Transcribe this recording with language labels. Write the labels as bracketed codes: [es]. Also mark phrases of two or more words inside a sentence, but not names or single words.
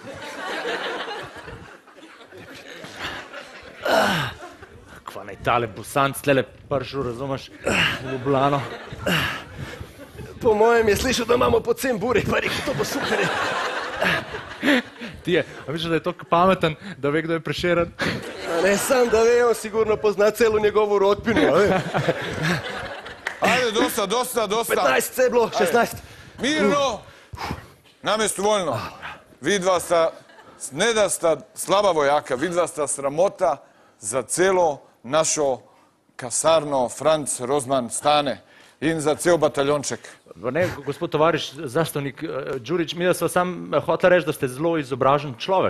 [sl] Kva naj tale busanc tlele pršu, razumeš, v Ljubljano. Po mojem je slišal, da imamo pocen burek, pa rekel, to bo super. Ti je, a misliš, da je toliko pameten, da ve, kdo je Prešeren? Ne sam da ve, [sr] on sigurno pozna celu njegovu rodbinu, a ve? Ajde, dosta. [sl] 15 se je bilo, 16. [sr] Mirno, na mjestu voljno. [sl] Vi dva sta, ne da sta slaba vojaka, vi dva sta sramota za celo našo kasarno Franc Rozman stane in za cel bataljonček. Ne, gospod tovariš, zastavnik Đurić, mi da sva sam hotela reči, da ste zelo izobražen človek.